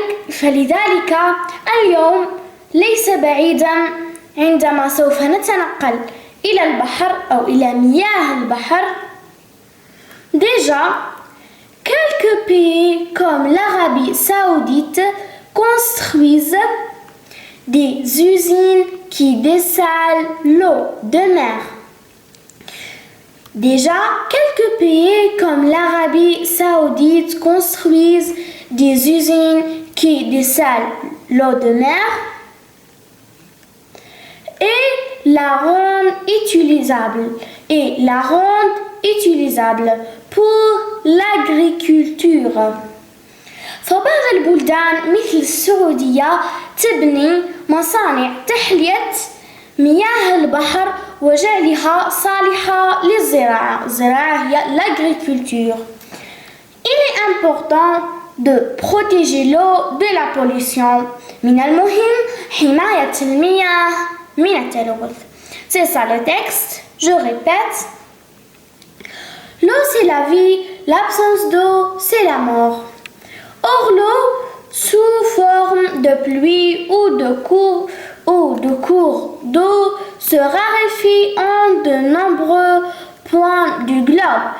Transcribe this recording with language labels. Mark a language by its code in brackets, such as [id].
[ar] فلذلك اليوم ليس بعيدا عندما سوف نتنقل إلى البحر أو إلى مياه البحر. [fr] Déjà, quelques pays comme l'Arabie Saoudite construisent des usines qui dessalent l'eau de mer. Déjà, quelques pays comme l'Arabie Saoudite construisent des usines qui dessalent l'eau de mer et la rendent utilisable pour l'agriculture. [ar] فبعض البلدان مثل السعودية تبني مصانع تحلية مياه البحر وجعلها صالحة للزراعة. الزراعة هي l'agriculture. [fr] Il est important de protéger l'eau de la pollution. [ar] من المهم حماية المياه من التلوث. [fr] C'est ça le texte. Je répète. L'eau c'est la vie, l'absence d'eau c'est la mort. Or l'eau, sous forme de pluie ou de cours d'eau, se raréfie en de nombreux points du globe.